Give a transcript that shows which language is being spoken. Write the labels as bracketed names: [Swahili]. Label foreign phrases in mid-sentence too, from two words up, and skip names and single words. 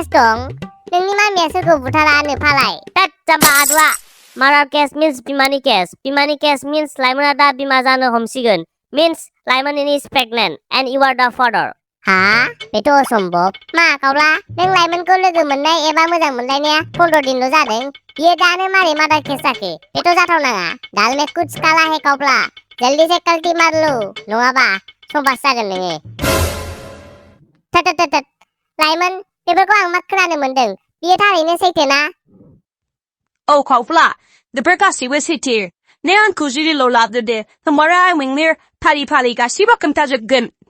[Bodo] दं नोंनि मामिया सोरखौ बुथारानो फालाय तात जाम्बा आदुआ [English] murder case means [Bodo] बिमानि [English] case means [Bodo] लाइमोना दा बिमा जानो हमसिगोन [English] means Laimon is pregnant and you are the father [Bodo] हा बेथ' असम्भब मा कावब्ला नों लाइमोनखौ लोगो मोननाय एबा मोजां मोनलायनाया 15 दिनल' जादों बियो दानो मारै [English] murder case [Bodo] जाखो बेथ' जाथावनाङा [Hindi] दाल में कुछ काला है [Bodo] कावब्ला [Hindi] जल्दी से कल्टी मार लो [Bodo] नङाबा समबास जागोन नोङो थोद लाइमोन बेफोरखौ आं मा खोनानो मोनदों बियो थारैनो सैथोना खावब्ला बेफोर गासैबो सैथो नों आंखौ जुरिल' लादो दे होमबानो आं नोंनो फारि गासैबो खोन्थाजोबगोन